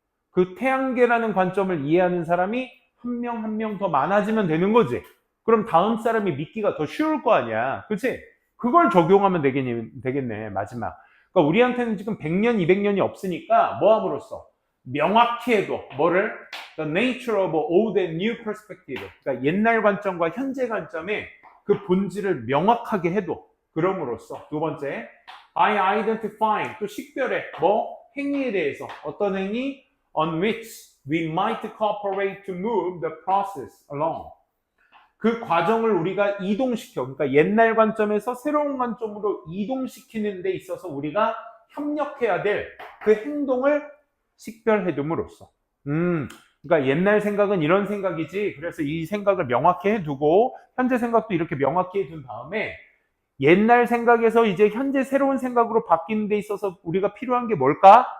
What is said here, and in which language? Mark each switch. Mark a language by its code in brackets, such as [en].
[ko] 그 태양계라는 관점을 이해하는 사람이 한 명 한 명 더 많아지면 되는 거지. 그럼 다음 사람이 믿기가 더 쉬울 거 아니야. 그치? 그걸 적용하면 되겠네, 마지막. 그러니까 우리한테는 지금 100년, 200년이 없으니까 뭐 함으로써? 명확히 해도 뭐를? [en] The nature of old and new perspective. [ko] 그러니까 옛날 관점과 현재 관점의 그 본질을 명확하게 해도, 그럼으로써 두 번째, [en] I identify, [ko] 또 식별해, 행위에 대해서. 어떤 행위? [en] On which we might cooperate to move the process along. [ko] 그 과정을 우리가 이동시켜, 그러니까 옛날 관점에서 새로운 관점으로 이동시키는 데 있어서 우리가 협력해야 될 그 행동을 식별해둠으로써. 그러니까 옛날 생각은 이런 생각이지, 그래서 이 생각을 명확히 해두고 현재 생각도 이렇게 명확히 해둔 다음에 옛날 생각에서 이제 현재 새로운 생각으로 바뀌는 데 있어서 우리가 필요한 게 뭘까?